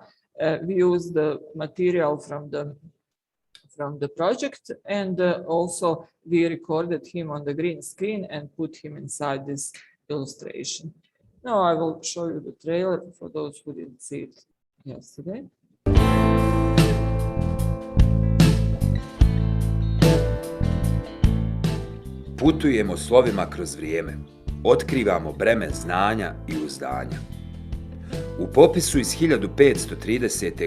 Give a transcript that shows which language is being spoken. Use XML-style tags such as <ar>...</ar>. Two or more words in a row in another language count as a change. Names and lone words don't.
<en>We used the material from the project, and also we recorded him on the green screen and put him inside this illustration. Now I will show you the trailer for those who didn't see it yesterday.</en> <bs>Putujemo slovima kroz vrijeme, otkrivamo breme znanja i uzdanja. U popisu iz 1530.</bs>